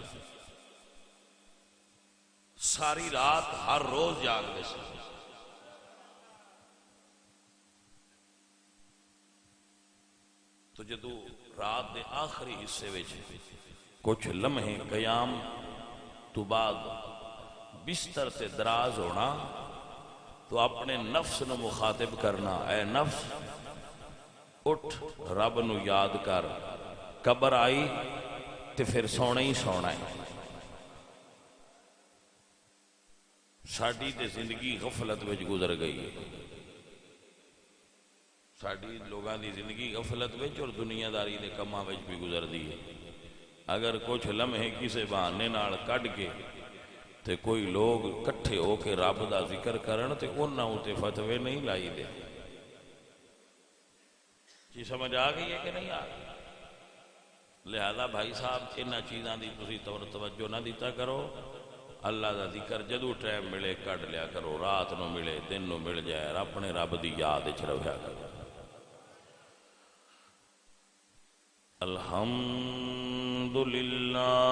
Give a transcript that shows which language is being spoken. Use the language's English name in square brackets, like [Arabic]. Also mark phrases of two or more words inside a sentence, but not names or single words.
[Punjabi] ساری رات ہر روز جاگ دے سے، تو جدو رات دے آخری حصے وچ کچھ لمحے قیام تو بعد بستر تے دراز ہونا، تو اپنے نفس نو مخاطب کرنا، اے نفس اٹھ رب نو یاد کر، قبر آئی تے پھر سونا ہی سونا ہے۔ ساڑی تے زندگی غفلت وچ گزر گئی ہے، ساڑی لوگاں دی زندگی غفلت وچ اور دنیا داری دے کماں وچ بھی گزر دی ہے۔ اگر کچھ لمحے کسے بہانے نال کڈ کے تے کوئی لوگ کٹھے ہو کے رب دا ذکر کرن تے انہاں اُتے فتوے نہیں لائی دے۔ جی سمجھ آ گئی ہے کہ نہیں آ گئی؟ لہذا بھائی صاحب انہاں چیزاں دی تسی توجہ نہ دیتا کرو، اللہ دا ذکر جدو ٹائم ملے کڈ لیا کرو، رات نو ملے دن نو مل جائے، اپنے رب دی یاد وچ رہیا کرو۔ الحمدللہ